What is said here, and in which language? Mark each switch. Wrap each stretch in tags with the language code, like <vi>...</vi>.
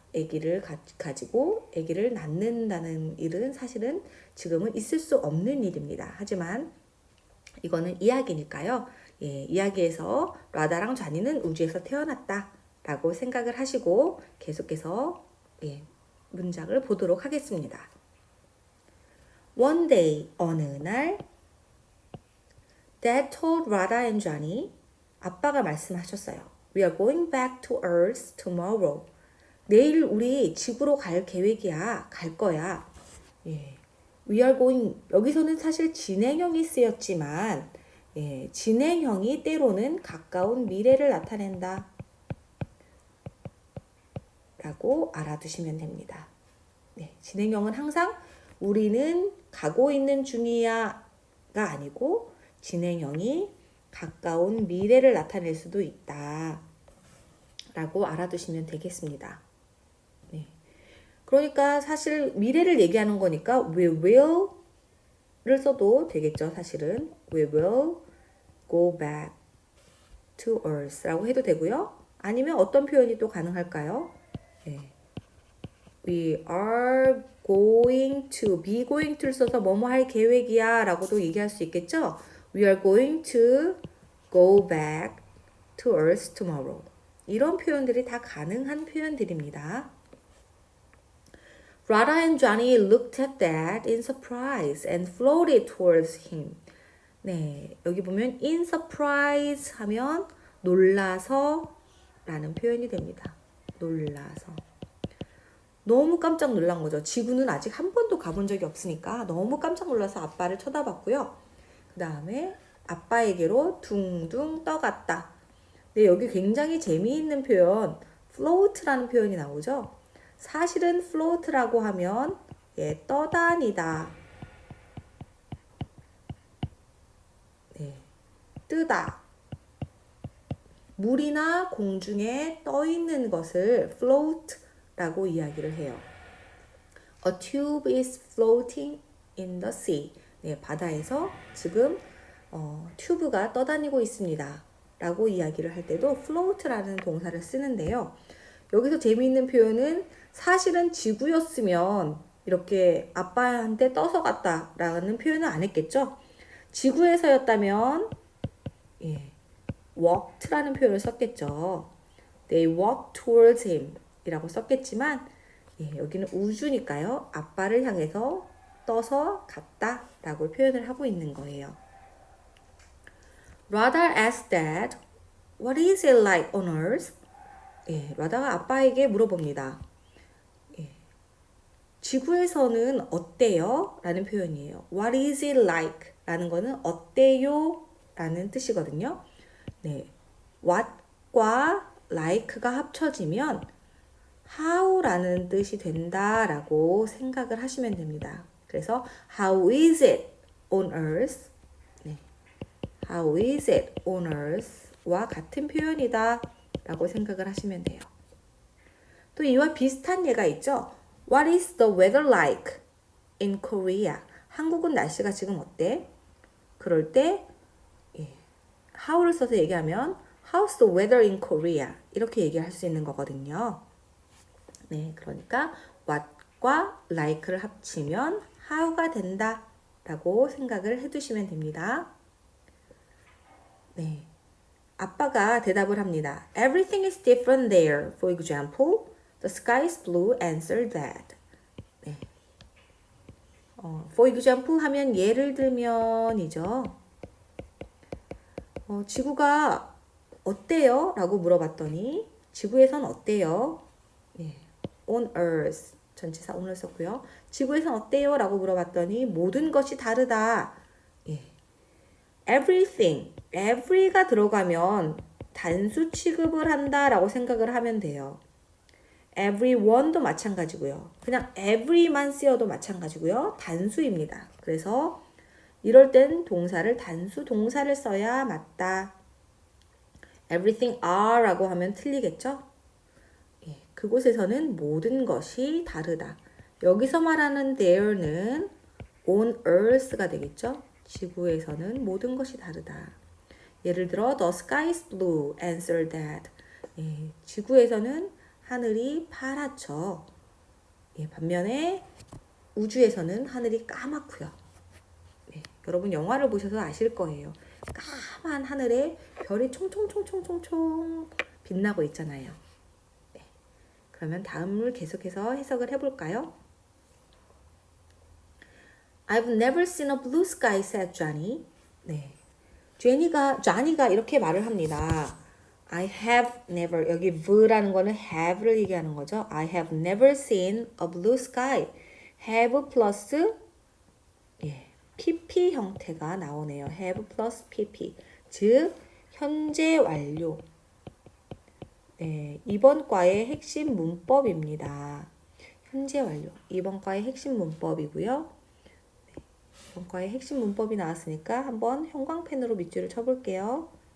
<ko>아기를 가지고 아기를 낳는다는 일은 사실은 지금은 있을 수 없는 일입니다. 하지만 이거는 이야기니까요. 이야기에서 라다랑 쟈니는 우주에서 태어났다 라고 생각을 하시고 계속해서 문장을 보도록 하겠습니다.</ko> <en>One day,</en> <ko>어느 날</ko> <en>Dad told Radha and Johnny</en> <ko>아빠가 말씀하셨어요.</ko> <en>We are going back to Earth tomorrow.</en> <ko>내일 우리 지구로 갈 계획이야. 갈 거야.</ko> <en>We are going</en> <ko>여기서는 사실 진행형이 쓰였지만 진행형이 때로는 가까운 미래를 나타낸다 라고 알아두시면 됩니다. 네, 진행형은 항상 우리는 가고 있는 중이야가 아니고 진행형이 가까운 미래를 나타낼 수도 있다 라고 알아두시면 되겠습니다. 네. 그러니까 사실 미래를 얘기하는 거니까</ko> <en>we will</en> <ko>를 써도 되겠죠. 사실은</ko> <en>we will go back to earth</en> <ko>라고 해도 되고요. 아니면 어떤 표현이 또 가능할까요? 네.</ko> <en>We are going to, be going to</en> <ko>를 써서 뭐뭐 할 계획이야 라고도 얘기할 수 있겠죠.</ko> <en>We are going to go back to earth tomorrow.</en> <ko>이런 표현들이 다 가능한 표현들입니다.</ko> <en>Radha and Johnny looked at Dad in surprise and floated towards him.</en> <ko>네, 여기 보면</ko> <en>in surprise</en> <ko>하면 놀라서 라는 표현이 됩니다. 놀라서. 너무 깜짝 놀란 거죠. 지구는 아직 한 번도 가본 적이 없으니까 너무 깜짝 놀라서 아빠를 쳐다봤고요. 그 다음에 아빠에게로 둥둥 떠갔다. 네, 여기 굉장히 재미있는 표현 float라는 표현이 나오죠. 사실은 float라고 하면 예, 떠다니다. 네, 뜨다. 물이나 공중에 떠 있는 것을 float라고 이야기를 해요.</ko> <en>A tube is floating in the sea.</en> <ko>네, 바다에서 지금 튜브가 떠다니고 있습니다. 라고 이야기를 할 때도 float라는 동사를 쓰는데요. 여기서 재미있는 표현은 사실은 지구였으면 이렇게 아빠한테 떠서 갔다 라는 표현은 안 했겠죠. 지구에서였다면 예, walked라는 표현을 썼겠죠.</ko> <en>They walked towards him</en> <ko>이라고 썼겠지만 예, 여기는 우주니까요. 아빠를 향해서 떠서 갔다 라고 표현을 하고 있는 거예요.</ko> <en>Radha asked Dad, what is it like on Earth?</en> <ko>예, 라다가 아빠에게 물어봅니다. 예, 지구에서는 어때요? 라는 표현이에요. What is it like? 라는 거는 어때요? 라는 뜻이거든요. 네, what과 like가 합쳐지면 how라는 뜻이 된다라고 생각을 하시면 됩니다. 그래서</ko> <en>how is it on earth?</en> <ko>네,</ko> <en>how is it on earth</en> <ko>와 같은 표현이다 라고 생각을 하시면 돼요. 또 이와 비슷한 예가 있죠.</ko> <en>What is the weather like in Korea?</en> <ko>한국은 날씨가 지금 어때? 그럴 때 예, how를 써서 얘기하면</ko> <en>How's the weather in Korea?</en> <ko>이렇게 얘기할 수 있는 거거든요. 네, 그러니까 what과 like를 합치면 how가 된다 라고 생각을 해두시면 됩니다. 네, 아빠가 대답을 합니다.</ko> <en>Everything is different there. For example, the sky is blue. Answer that.</en> <ko>네. For example 하면 예를 들면이죠. 지구가 어때요? 라고 물어봤더니 지구에선 어때요? 네. On earth 전치사 on을 썼고요. 지구에선 어때요? 라고 물어봤더니 모든 것이 다르다. 예. Everything, every가 들어가면 단수 취급을 한다라고 생각을 하면 돼요. everyone도 마찬가지고요. 그냥 every만 쓰여도 마찬가지고요. 단수입니다. 그래서 이럴 땐 동사를 단수 동사를 써야 맞다.</ko> <en>everything are</en> <ko>라고 하면 틀리겠죠? 예, 그곳에서는 모든 것이 다르다. 여기서 말하는 there는 on earth가 되겠죠? 지구에서는 모든 것이 다르다. 예를 들어</ko> <en>the sky is blue. Answer that.</en> <ko>예, 지구에서는 하늘이 파랗죠. 예, 반면에 우주에서는 하늘이 까맣고요. 예, 여러분 영화를 보셔서 아실 거예요. 까만 하늘에 별이 총총총총총총 빛나고 있잖아요. 네. 그러면 다음을 계속해서 해석을 해볼까요?</ko> <en>I've never seen a blue sky, said Johnny.</en> <ko>네. Johnny가 이렇게 말을 합니다.</ko> <en>I have never,</en> <ko>여기 v라는 거는 have를 얘기하는 거죠.</ko> <en>I have never seen a blue sky.</en> <ko>have 플러스 예, pp 형태가 나오네요. have 플러스 pp. 즉, 현재 완료. 네, 이번 과의 핵심 문법입니다. 현재 완료. 이번 과의 핵심 문법이고요. 이번 과의 핵심 문법이 나왔으니까 한번 형광펜으로 밑줄을 쳐볼게요.</ko>